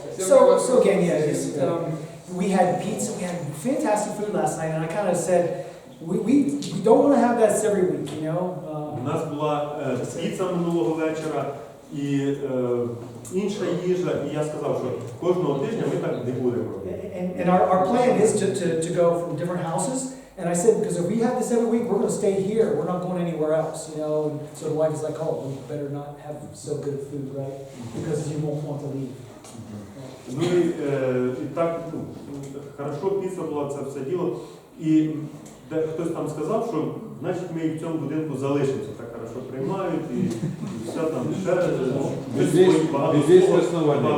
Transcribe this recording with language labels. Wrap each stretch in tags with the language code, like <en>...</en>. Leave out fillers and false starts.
<en>So again, yeah, just, we had pizza. We had fantastic food last night, and I kind of said, we don't want to have that every week, you know.</en> <uk>У нас була піца минулого вечора і інша їжа, і я сказав, що кожного тижня ми так не будемо робити.</uk> <en>And our plan is to go from different houses. And I said, because if we have this every week, we're going to stay here. We're not going anywhere else, you know. And so the wife is like, oh, we better not have so good of food, right? Because you won't want to leave.</en> <uk>Ну і так, хорошо, піца була, це все діло. І хтось там сказав, що значить ми в цьому будинку залишимося, так хорошо приймають і все там ще багато слова.</uk>